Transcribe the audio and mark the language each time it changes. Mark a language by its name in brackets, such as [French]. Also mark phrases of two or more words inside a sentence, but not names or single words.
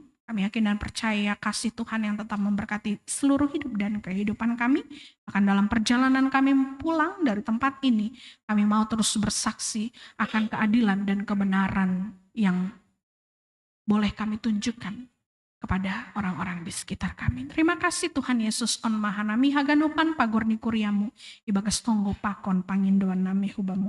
[Indonesian] Kami yakin dan percaya kasih Tuhan yang tetap memberkati seluruh hidup dan kehidupan kami. Bahkan dalam perjalanan kami pulang dari tempat ini, kami mau terus bersaksi akan keadilan dan kebenaran yang boleh kami tunjukkan kepada orang-orang di sekitar kami. Terima kasih Tuhan Yesus [Batak Simalungun] on mahanami haganupan pagorni kuriamu, ibagas tonggo pakon pangindoan nami hubamu.